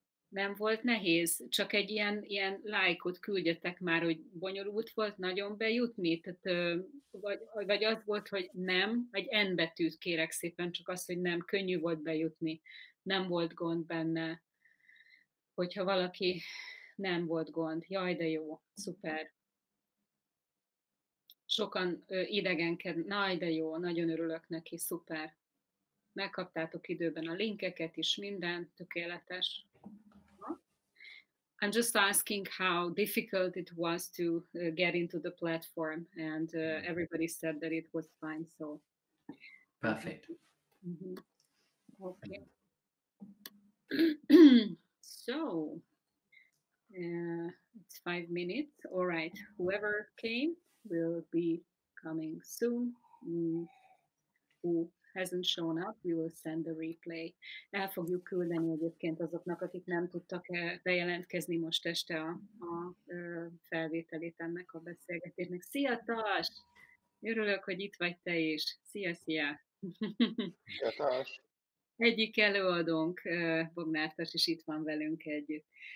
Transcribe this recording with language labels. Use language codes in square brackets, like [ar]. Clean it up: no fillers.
[hu] Nem volt nehéz, csak egy ilyen lájkot küldjetek már, hogy bonyolult volt nagyon bejutni, tehát, vagy az volt, hogy nem, egy N betűt kérek szépen, csak az, hogy nem, könnyű volt bejutni, nem volt gond benne, hogyha valaki nem volt gond, jaj de jó, szuper. Sokan idegenkednek, jaj de jó, nagyon örülök neki, szuper. Megkaptátok időben a linkeket is, minden, tökéletes. [en] I'm just asking how difficult it was to get into the platform, and everybody said that it was fine. So Perfect. Okay. So it's 5 minutes. All right. Whoever came will be coming soon. Who hasn't shown up, we will send the replay. [hu] El fogjuk küldeni egyébként azoknak, akik nem tudtak bejelentkezni most este a felvételét ennek a beszélgetésnek. Szia, Tas! Örülök, hogy itt vagy te is. Szia, szia! Szia, Tas! Egyik előadónk, Bognár Tas is itt van velünk együtt.